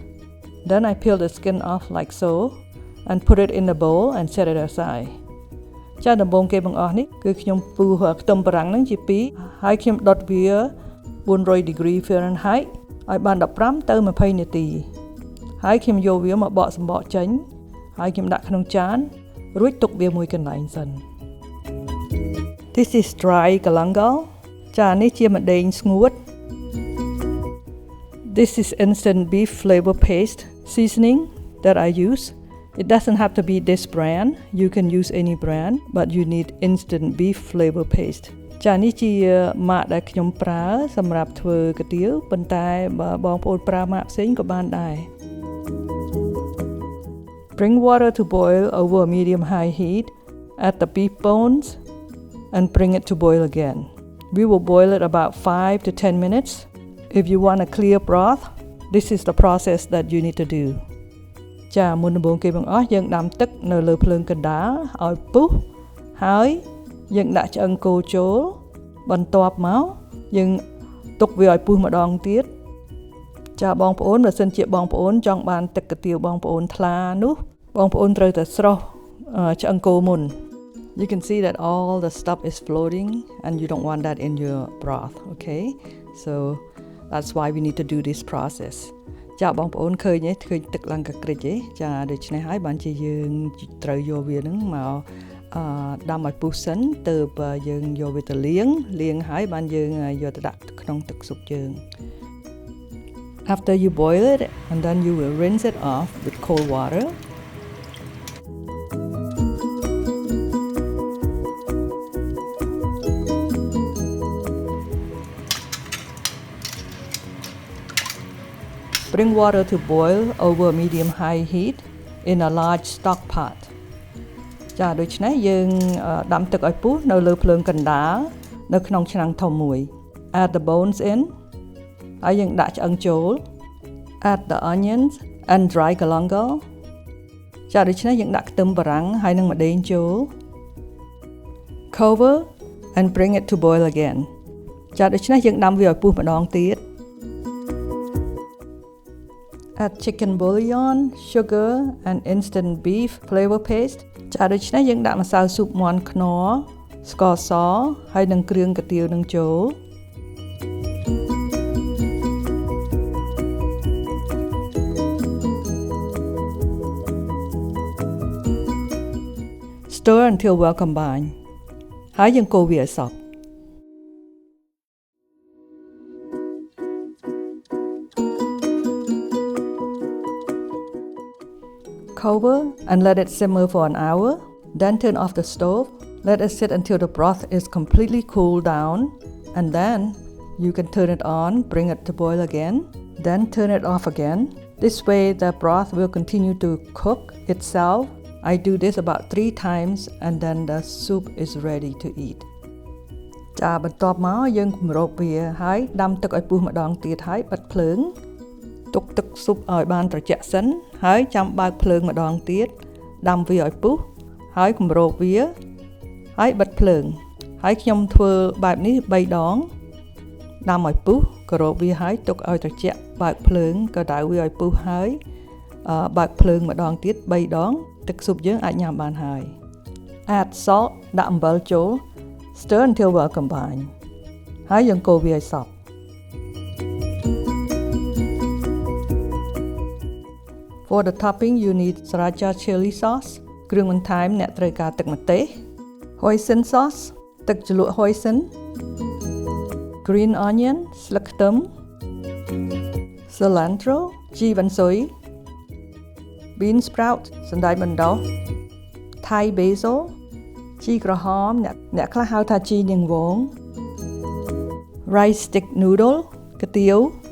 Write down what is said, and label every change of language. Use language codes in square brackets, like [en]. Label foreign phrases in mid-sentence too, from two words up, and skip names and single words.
[en] Then I peel the skin off like so and put it in the bowl and set it aside. [km] ចាដំបូងគេបង្អស់នេះគឺខ្ញុំពុះខ្ទឹមបារាំងនឹងជា2ហើយខ្ញុំដុតវា [en] 400 degree Fahrenheit [km] ឲ្យបាន15ទៅ20នាទីហើយខ្ញុំយកវាមកបកសម្បកចេញហើយខ្ញុំដាក់ក្នុងចានរួចទុកវាមួយកន្លែងសិន [en] This is dry galangal [km] ចានេះជាម្ដេងស្ងួត [en] This is instant beef flavor paste seasoning that I use. It doesn't have to be this brand. You can use any brand, but you need instant beef flavor paste. [km] ចានេះជាម៉ាកដែលខ្ញុំប្រើសម្រាប់ធ្វើគុយទាវប៉ុន្តែបើបងប្អូនប្រើម៉ាកផ្សេងក៏បានដែរ [en] Bring water to boil over a medium high heat. Add the beef bones and bring it to boil again. We will boil it about 5 to 10 minutes. If you want a clear broth, this is the process that you need to do. [km] ចាមុនដំបូងគេបង្អស់យើងដាំទឹកនៅលើភ្លើងកណ្ដាលឲ្យពុះហើយយើងដាក់ឆ្អឹងគោចូលបន្ទាប់មកយើងទុកវាឲ្យពុះម្ដងទៀតចាបងប្អូនបើសិនជាបងប្អូនចង់បានទឹកគុយទាវបងប្អូនថ្លានោះបងប្អូនត្រូវតែស្រុះឆ្អឹងគោមុន [en] You can see that all the stuff is floating and you don't want that in your broth, okay? So that's why we need to do this process. [km] ចាបងប្អូនឃើញទឹកឡើងកក្រិចទេចាដូច្នេះហើយបានជាយើងត្រូវយកវានឹងមកដាំឲ្យពុះសិនទើបយើងយកវាទៅលាងហើយបានយើងយកទៅដាក់ក្នុងទឹកស៊ុបយើង [en] After you boil it and then you will rinse it off with cold water. Bring water to boil over medium-high heat in a large stock pot. [km] ចាដូច្នេះយើងដាំទឹកឲ្យពុះនៅលើភ្លើងកណ្ដាលនៅក្នុងឆ្នាំងធំមួយ [en] Add the bones in [km] ហើយយើងដាក់ឆ្អឹងចូល [en] Add the onions and dry galangal [km] ចាដូច្នេះយើងដាក់ខ្ទឹមបារាំងហើយនិងម្ដេងចូល [en] Cover and bring it to boil again [km] ចាដូច្នេះយើងដាំវាឲ្យពុះម្ដងទៀត [en] Add chicken bullion, sugar and instant beef flavor paste. [km] ចាដូច្នេះយើងដាក់ម្សៅស៊ុបមាន់ខ្នុរស្ករសហើយនិងគ្រឿងគុយទាវនឹងចូល [en] Stir until well combined. [km] ហើយយើងកូរវាឲ្យសព្វ [en] Cover and let it simmer for an hour. Then turn off the stove. Let it sit until the broth is completely cooled down. And then you can turn it on, bring it to boil again. Then turn it off again. This way the broth will continue to cook itself. I do this about 3 times and then the soup is ready to eat. [km] ចាបន្ទាប់មកយើងគម្របវាហើយដាំទឹកឲ្យពុះម្ដងទៀតហើយបិទភ្លើងទុកទឹកស៊ុបឲ្យបានត្រជាក់សិន ហើយចាំបើកភ្លើងម្ដងទៀតដាំវាឲ្យពុះហើយគម្របវាហើយបិទភ្លើងហើយខ្ញុំធ្វើ បែបនេះ3ដងដាំឲ្យពុះគម្របវាហើយទុកឲ្យត្រជាក់បើកភ្លើងក៏ដៅវាឲ្យពុះហើយបើកភ្លើងម្ដងទៀត3ដងទឹកស៊ុបយើងអាចញ៉ាំបានហើយ [en] Add salt [km] ដាក់អំបិលចូល [en] Stir until well combined [km] ហើយយើងកូរវាឲ្យសព្វ [en] For the topping, you need sriracha chili sauce. [km] គ្រឿងបន្ថែមអ្នកត្រូវការទឹកម្ទេស [en] Hoisin sauce [km] ទឹកជ្រលក់ Hoisin [en] Green onion [km] ស្លឹកខ្ទឹម Cilantro ជីវ៉ាន់ស៊ុយ [en] Bean sprout [km] សណ្តែកបណ្ដុះ [en] Thai basil [km] ជីក្រហមអ្នកខ្លះហៅថាជីនាងវង [en] Rice stick noodle [km] កាទៀវ